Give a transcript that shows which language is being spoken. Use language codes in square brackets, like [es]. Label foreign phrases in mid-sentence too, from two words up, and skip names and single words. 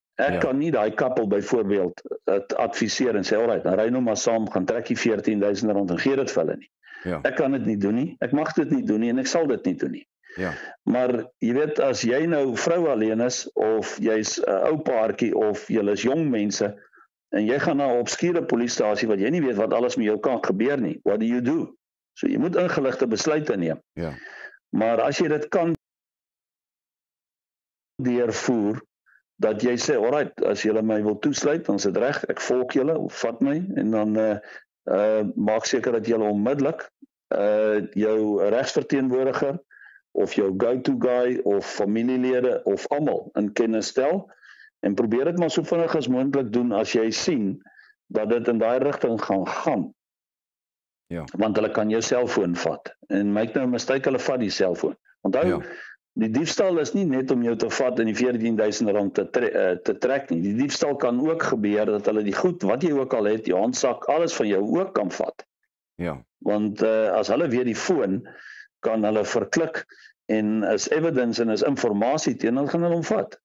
[af] Ek kan nie daai koppel byvoorbeeld adviseer en sê alright, dan ry nou maar saam, gaan trek die R14.000 en gee dit vir hulle nie. Ja. Ek kan dit nie doen nie, ek mag dit nie doen nie en ek sal dit nie doen nie. Ja. Maar jy weet, as jy nou vrou alleen is of jy's 'n ou paartjie of julle is jong mense en jy gaan na 'n obskure polisiestasie wat jy nie weet wat alles met jou kan gebeur nie, [en] what do you do? [af] So jy moet ingeligte besluite neem. Ja. Maar as jy dit kan deurvoer, dat jy sê, alright, as julle my wil toesluit, dan is dit reg, ek volg julle, of vat my, en dan maak seker dat julle onmiddellik jou regsverteenwoordiger, of jou [en] go-to guy, [af] of familielede, of almal in kennis stel, en probeer dit maar so vinnig as moontlik doen, as jy sien, dat dit in daai rigting gaan. Ja. Want hulle kan jou selfoon vat, en [en] make no mistake, [af] hulle vat die selfoon. Onthou, Ja. Die diefstal is nie net om jou te vat en die R14.000 te trek nie. Die diefstal kan ook gebeur dat hulle die goed, wat jy ook al het, jou handsak, alles van jou ook kan vat. Ja. Want as hulle weer die foon, kan hulle verklik en is evidence en is informasie teen, dan gaan hulle hom vat.